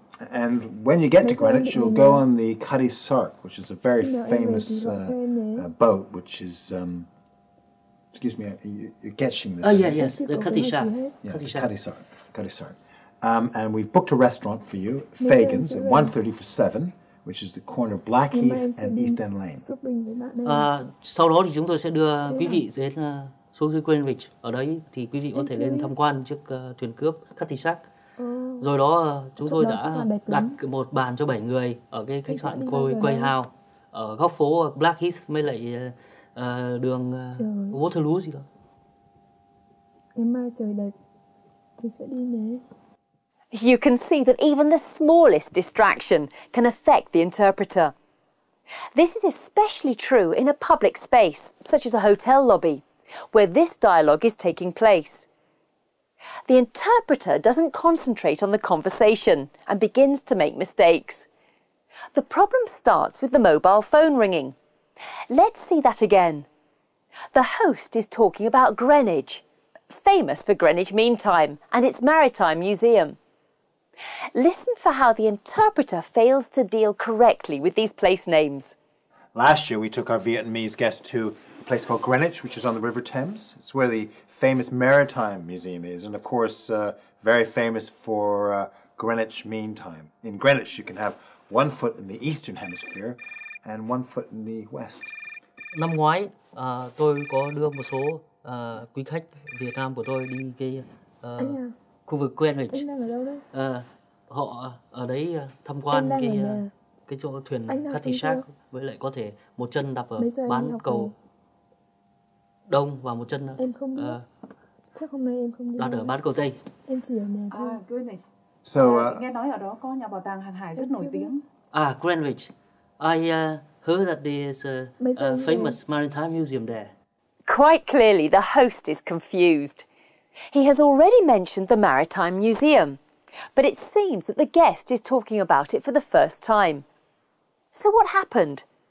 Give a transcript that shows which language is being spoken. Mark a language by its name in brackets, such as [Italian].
[English] And when you get to Greenwich, you'll go on the Cutty Sark, which is a very famous boat, which is excuse me, you're catching this. Yes, the Cutty Shack. Yeah, Cutty Sark. And we've booked a restaurant for you, Fagan's, at 1:30 for 7, which is the corner of Blackheath and East End Lane. [Vietnamese] Sau đó thì chúng tôi sẽ đưa quý vị đến xuống dưới Greenwich. Ở đấy thì quý vị có thể lên tham quan chiếc thuyền cướp Cutty Shack. Rồi đó chúng tôi đã đặt một bàn cho 7 người ở cái khách sạn Quay House ở góc phố Blackheath với lại đường Waterloo gì đó. Ngày mai trời đẹp thì sẽ đi nhé. [English] You can see that even the smallest distraction can affect the interpreter. This is especially true in a public space, such as a hotel lobby, where this dialogue is taking place. The interpreter doesn't concentrate on the conversation and begins to make mistakes. The problem starts with the mobile phone ringing. Let's see that again. The host is talking about Greenwich, famous for Greenwich Mean Time and its Maritime Museum. Listen for how the interpreter fails to deal correctly with these place names. Last year, we took our Vietnamese guests to a place called Greenwich, which is on the River Thames. It's where the famous Maritime Museum is, and of course, very famous for Greenwich Mean Time. In Greenwich, you can have one foot in the Eastern Hemisphere and one foot in the West. [Vietnamese] Năm ngoái, tôi có đưa một số quý khách Việt Nam của tôi đi cái khu vực Greenwich. Anh đang ở đâu đấy? Họ ở đấy tham quan cái chỗ thuyền Cutty Shack, với lại có thể một chân đạp ở bán cầu Đông và một chân em không biết. Chắc hôm nay em không đi. đặt ở bán cầu Tây. Em chỉ ở nhà thôi. [English] Greenwich. [Vietnamese] Nghe nói ở đó có nhà bảo tàng hàng hải rất nổi tiếng. [English] Greenwich. I heard that there is a famous maritime museum there. Quite clearly, the host is confused. He has already mentioned the Maritime Museum, but it seems that the guest is talking about it for the first time. So what happened?